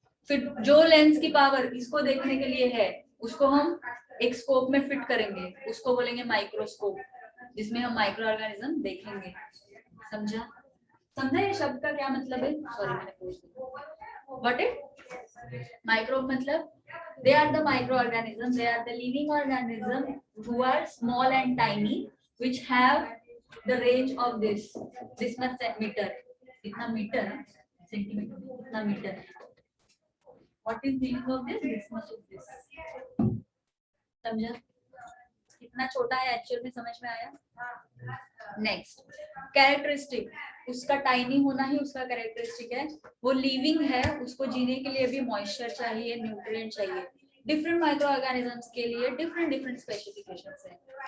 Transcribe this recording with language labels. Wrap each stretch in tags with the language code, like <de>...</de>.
<hi>फिर जो लेंस की पावर इसको देखने के लिए है उसको हम एक स्कोप में फिट करेंगे, उसको बोलेंगे माइक्रोस्कोप, जिसमें हम माइक्रो ऑर्गेनिज्म देखेंगे। समझा? समझा ये शब्द का क्या मतलब है? सॉरी मैंने पूछ दिया। What it? माइक्रो मतलब</hi> <en>they are the microorganisms, they are the living organisms who are small and tiny, which have the range of this much meter.</en> <hi>कितना मीटर है? सेंटीमीटर, कितना metre?</hi> <en>What is the meaning of this? This much of this. समझा?</en> <hi>कितना छोटा है actual में, समझ में आया? नेक्स्ट कैरेक्टरिस्टिक, उसका टाइनी होना ही उसका कैरेक्टरिस्टिक है। वो लिविंग है, उसको जीने के लिए भी मॉइस्चर चाहिए, न्यूट्रिएंट चाहिए। डिफरेंट माइक्रो ऑर्गेनिजम्स के लिए डिफरेंट स्पेसिफिकेशंस हैं।</hi>